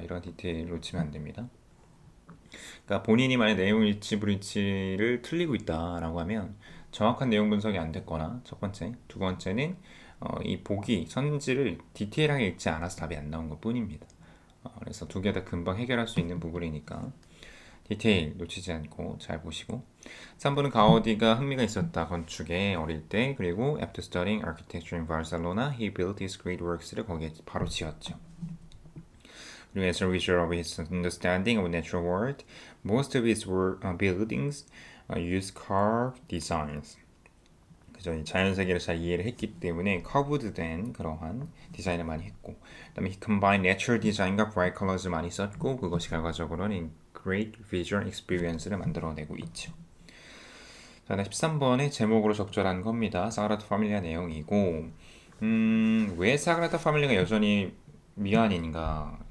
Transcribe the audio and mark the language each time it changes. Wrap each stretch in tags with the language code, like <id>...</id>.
<ko>이런 디테일 놓치면 안 됩니다. 그러니까 본인이 만약 내용 일치 불일치를 틀리고 있다라고 하면 정확한 내용 분석이 안 됐거나 첫 번째, 두 번째는 이 보기 선지를 디테일하게 읽지 않아서 답이 안 나온 것 뿐입니다. 그래서 두 개 다 금방 해결할 수 있는 부분이니까 디테일 놓치지 않고 잘 보시고 3번은 가우디가 흥미가 있었다 건축에 어릴 때 그리고</ko> <en>after studying architecture in Barcelona he built his great works</en> <ko>를 거기에 바로 지었죠.</ko> <en>그리고 as a result of his understanding of natural world most of his buildings use carved designs.</en> <ko>그죠? 이 자연 세계를 잘 이해를 했기 때문에 커브드된 그러한 디자인을 많이 했고 그다음에</ko> <en>he combined natural design</en> <ko>과</ko> <en>bright colors</en> <ko>많이 썼고 그것이 결과적으로는</ko> <en>great visual experience</en> <ko>를 만들어내고 있죠. 자, 13번의 제목으로 적절한 겁니다. 사그라다 파밀리아 내용이고 왜 사그라다 파밀리아가 여전히 미완인가?</ko>